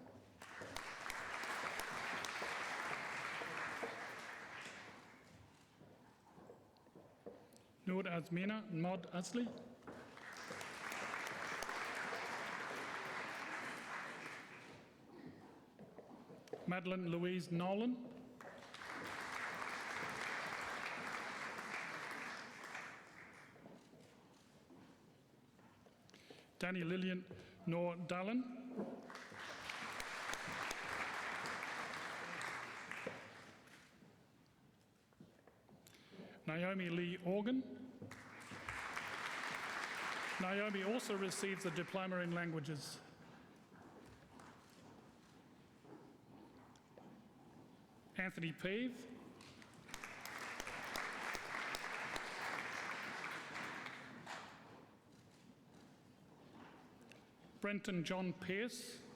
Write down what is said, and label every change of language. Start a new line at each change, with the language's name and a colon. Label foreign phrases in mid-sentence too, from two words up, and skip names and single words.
English: Noor Azmina Mod Asli. Madeline Louise Nolan. Danny Lillian Noor Dallin. Naomi Lee Organ. Naomi also receives a diploma in languages. Anthony Peave. Brenton John Pearce.